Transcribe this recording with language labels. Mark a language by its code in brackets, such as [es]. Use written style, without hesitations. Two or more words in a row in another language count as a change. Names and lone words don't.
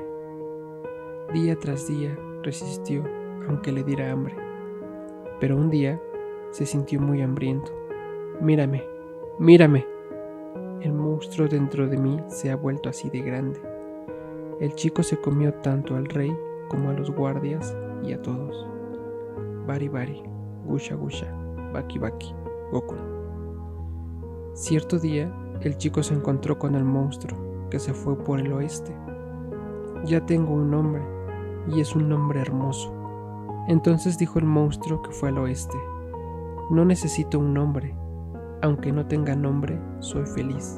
[es] Día tras día resistió aunque le diera hambre, pero un día se sintió muy hambriento. Mírame, mírame. El monstruo dentro de mí se ha vuelto así de grande. El chico se comió tanto al rey como a los guardias y a todos. Bari bari, gusha gusha, baki baki, Goku. Cierto día, el chico se encontró con el monstruo que se fue por el oeste. Ya tengo un nombre, y es un nombre hermoso. Entonces dijo el monstruo que fue al oeste: no necesito un nombre, aunque no tenga nombre, soy feliz.